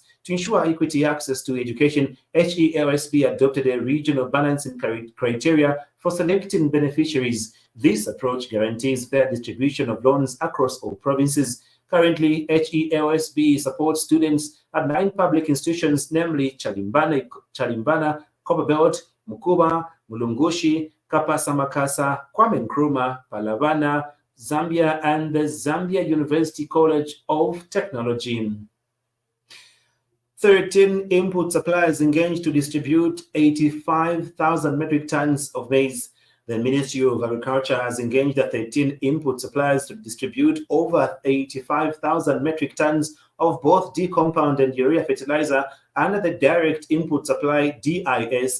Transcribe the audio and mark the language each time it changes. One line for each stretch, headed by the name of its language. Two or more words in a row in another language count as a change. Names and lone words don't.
English: To ensure equity access to education, HELSB adopted a regional balancing criteria for selecting beneficiaries. This approach guarantees fair distribution of loans across all provinces. Currently, HELSB supports students at 9 public institutions, namely Chalimbana, Copperbelt, Mukuba, Mulungushi, Kapasa Makasa, Kwame Nkrumah, Palavana, Zambia, and the Zambia University College of Technology. 13 input suppliers engaged to distribute 85,000 metric tons of maize. The Ministry of Agriculture has engaged the 13 input suppliers to distribute over 85,000 metric tons of both D-compound and urea fertilizer under the Direct Input Supply (DIS).